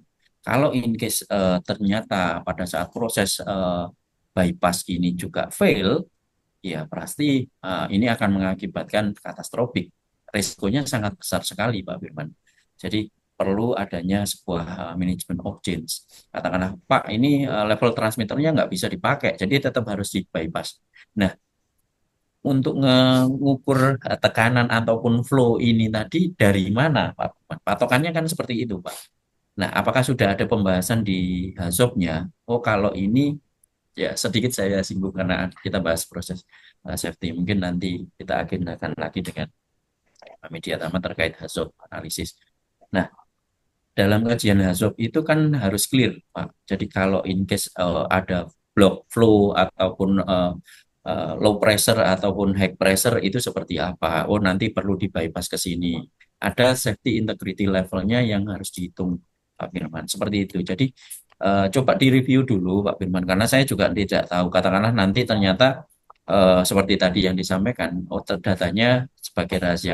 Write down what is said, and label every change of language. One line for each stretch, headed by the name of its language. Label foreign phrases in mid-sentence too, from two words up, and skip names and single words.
Indonesian: Kalau
English: in case
Indonesian: ternyata pada saat proses bypass ini juga fail, ya pasti ini akan mengakibatkan katastrofik. Risikonya sangat besar sekali, Pak Firman. Jadi perlu adanya sebuah manajemen
English: of change.
Indonesian: Katakanlah, Pak, ini level transmitternya nggak bisa dipakai, jadi tetap harus di bypass. Nah, untuk mengukur tekanan ataupun flow ini tadi dari mana, Pak? Patokannya kan seperti itu, Pak. Nah, apakah sudah ada pembahasan di HAZOP-nya? Oh, kalau ini ya sedikit saya singgung karena kita bahas proses safety. Mungkin nanti kita agendakan lagi dengan media utama terkait
English: HAZOP analisis.
Indonesian: Nah, dalam kajian HAZOP itu kan harus clear, Pak. Jadi kalau
English: in case
Indonesian: ada
English: block flow
Indonesian: ataupun
English: low pressure
Indonesian: ataupun
English: high pressure
Indonesian: itu seperti apa? Oh, nanti perlu di bypass ke sini. Ada
English: safety integrity levelnya
Indonesian: yang harus dihitung, Pak Firman. Seperti itu. Jadi coba direview dulu, Pak Firman, karena saya juga tidak tahu. Katakanlah nanti ternyata seperti tadi yang disampaikan, oh datanya sebagai rahasia.